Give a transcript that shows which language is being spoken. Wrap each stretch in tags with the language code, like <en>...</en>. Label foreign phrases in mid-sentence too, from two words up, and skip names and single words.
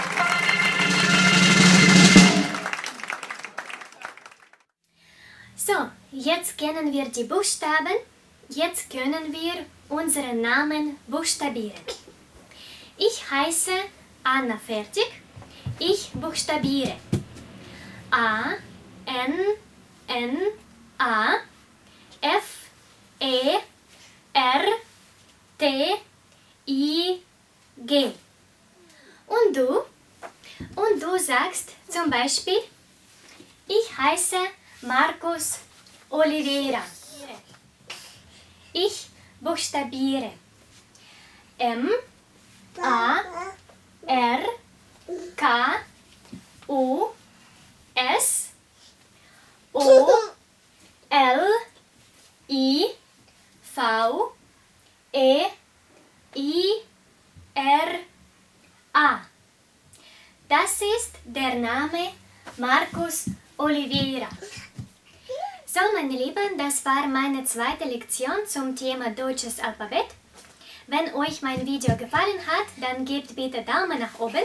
<de>So, jetzt kennen wir die Buchstaben. Jetzt können wir unseren Namen buchstabieren. Ich heiße Anna Fertig. Ich buchstabiere. A, N, N, A, F, E, R, T, I, G. Und du? Und du sagst zum Beispiel, ich heiße Markus Oliveira. Ich buchstabiere. M, A, R, K, U, S, O, L, I, V, E, I, R, A. Das ist der Name Markus Oliveira. So, meine Lieben, das war meine zweite Lektion zum Thema deutsches Alphabet. Wenn euch mein Video gefallen hat, dann gebt bitte Daumen nach oben.</de>